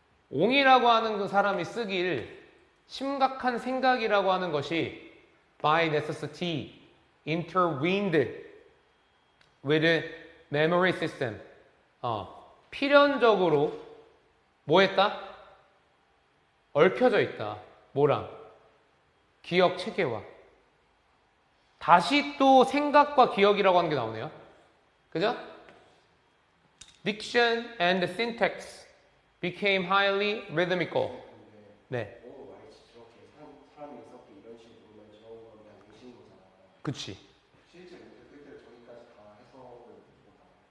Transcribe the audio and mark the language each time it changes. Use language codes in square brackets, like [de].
[ko] 옹이라고 하는 그 사람이 쓰길 심각한 생각이라고 하는 것이 [en] by necessity intervened with memory system. [ko] 필연적으로 뭐 했다? 얽혀져 있다. 뭐랑? 기억 체계와. 다시 또 생각과 기억이라고 하는 게 나오네요. 그죠? [en] Diction and syntax became highly rhythmical. [ko] 네, 저렇게 사람이 있었고 이런 식으로 보면 저런 건 그냥 의심인 거잖아. 그치. 실제 인터프리터를 저기까지 다 해석을 못하나.